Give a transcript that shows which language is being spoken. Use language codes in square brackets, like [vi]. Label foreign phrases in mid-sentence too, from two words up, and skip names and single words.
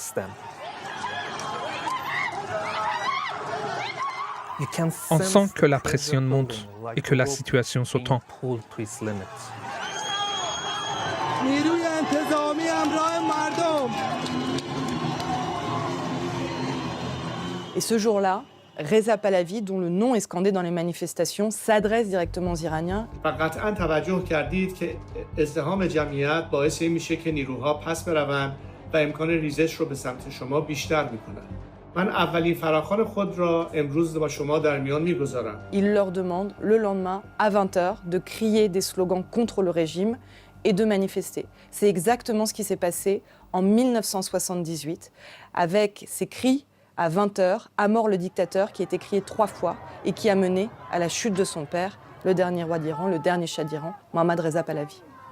[fr] On sent que la pression monte et que la situation se tend. Et ce jour-là, Reza Pahlavi, dont le nom est scandé dans les manifestations, s'adresse directement aux Iraniens. [fa] قطعاً توجه کردید که ازدحام جمعیت باعث این میشه که نیروها پس بروند و امکان ریزش رو به سمت شما بیشتر میکنن. من اولین فراخوان خود را امروز با شما در میان میگذارم. [fr] Il leur demande le lendemain à 20h de crier des slogans contre le régime et de manifester. C'est exactement ce qui s'est passé en 1978 avec ces cris à 20h, à mort le dictateur, qui a été crié 3 fois et qui a mené à la chute de son père, le dernier roi d'Iran, le dernier shah d'Iran, Mohammad Reza Pahlavi.